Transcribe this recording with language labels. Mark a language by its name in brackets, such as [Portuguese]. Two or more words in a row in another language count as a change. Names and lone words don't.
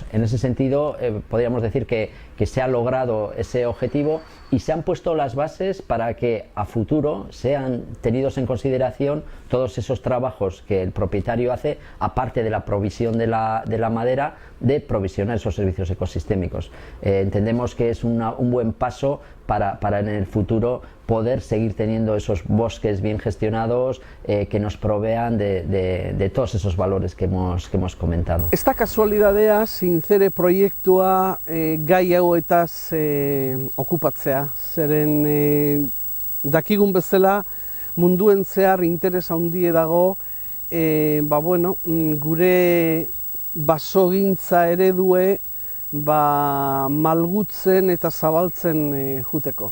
[Spanish] En ese sentido, podríamos decir que se ha logrado ese objetivo y se han puesto las bases para que a futuro sean tenidos en consideración todos esos trabajos que el propietario hace, aparte de la provisión de la madera, de provisionar esos servicios ecosistémicos. Entendemos que es un buen paso para en el futuro poder seguir teniendo esos bosques bien gestionados que nos provean de todos esos valores que hemos comentado. [Basque] Ez da kasualidadea Zinzere proiektua gai hauetaz okupatzea, zeren dakigun bezala munduen zehar interes handie dago gure basogintza eredue malgutzen eta zabaltzen juteko.